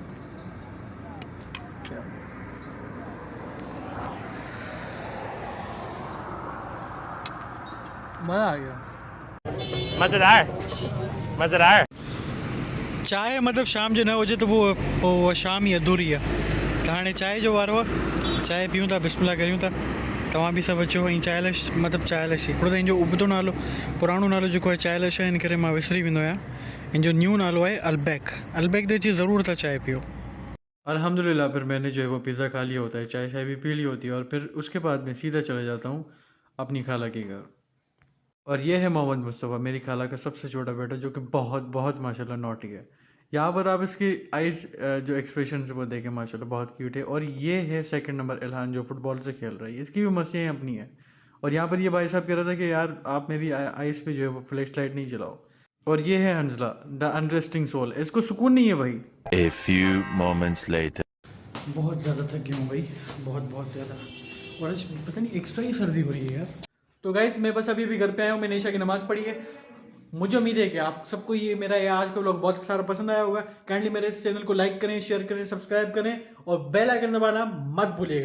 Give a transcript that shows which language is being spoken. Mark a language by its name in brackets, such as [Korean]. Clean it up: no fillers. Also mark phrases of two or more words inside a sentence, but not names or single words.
[Urdu] مزہ آ گیا, मज़ेदार। چائے مطلب شام [Sindhi] जो न हुजे [Urdu] تو وہ شام ہی ادھوری ہے. [Sindhi] त हाणे चाय जो वारो आहे, चाय पीऊं था, बिस्मिल्लाह करियूं था तव्हां बि सभु अचो ऐं चायलश मतिलबु चायलश हिकिड़ो त हिनजो उबतो नालो पुराणो नालो जेको आहे चायलश आहे, इन करे मां विसरी वेंदो आहियां। हिन जो न्यू नालो आहे अलबैक। अलबैक ते अची ज़रूर था चाय पियो। [Urdu] الحمدللہ پھر میں نے جو ہے وہ پیزا کھا لیا ہوتا ہے، چائے شائے بھی پی لی ہوتی ہے، اور پھر اس کے بعد میں سیدھا چلا جاتا ہوں اپنی خالہ کے گھر. اور یہ ہے محمد مصطفیٰ، میری خالہ کا سب سے چھوٹا بیٹا، جو کہ بہت بہت ماشاءاللہ ناٹی ہے. یہاں پر آپ اس کی آئیز جو ایکسپریشن ہے وہ دیکھیں، ماشاءاللہ بہت کیوٹ ہے. اور یہ ہے [English] second number [Urdu] الحان، جو فٹبال سے کھیل رہا ہے. اس کی بھی مسلیاں اپنی ہے. اور یہاں پر یہ بھائی صاحب کہہ رہا تھا کہ یار آپ میری آئیز پہ جو ہے وہ [English] flash light [Urdu] نہیں جلاؤ. اور یہ ہے حنظلہ, [English] the unresting soul. [Urdu] اس کو سکون نہیں ہے بھائی. [English] A few moments later. [Urdu] بہت زیادہ تھک گیا ہوں بھائی، بہت بہت زیادہ۔ اور آج پتا نہیں ایکسٹرا ہی سردی ہو رہی ہے یار. تو گائز میں بس ابھی گھر پہ آیا ہوں، میں نے عشاء کی نماز پڑھی ہے. مجھے امید ہے کہ آپ سب کو یہ میرا یہ آج کا وی لاگ بہت سارا پسند آیا ہوگا. کائنڈلی میرے اس چینل کو لائک کریں، شیئر کریں، سبسکرائب کریں اور [English] bell icon [Urdu] دبانا مت بھولیے گا.